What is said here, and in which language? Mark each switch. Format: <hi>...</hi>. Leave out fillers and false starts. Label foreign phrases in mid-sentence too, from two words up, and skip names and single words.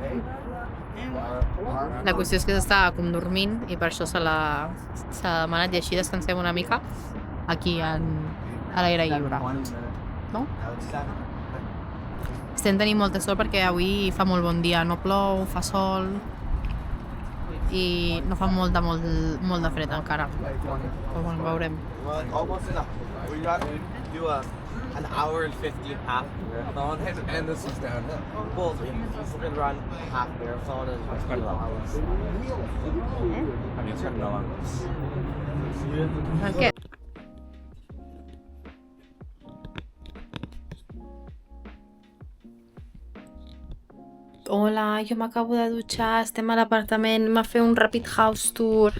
<ca>La qüestió és que s'està com dormint i per això s'ha demanat i així descansem una mica aquí a l'aire lliure. No? Estem tenint molta sort perquè avui fa molt bon dia, no plou, fa sol i no fa molt de fred encara. Però bueno, veurem.</ca> <en>Almost enough. We got to do an hour and 50 half marathon. And this is downhill. Well, we can run half marathon in 2 hours.</en> <ca>A mi em sembla El què? Hola, jo m'acabo de dutxar, estem a l'apartament, anem a fer un</ca> <en>rapid house tour.</en>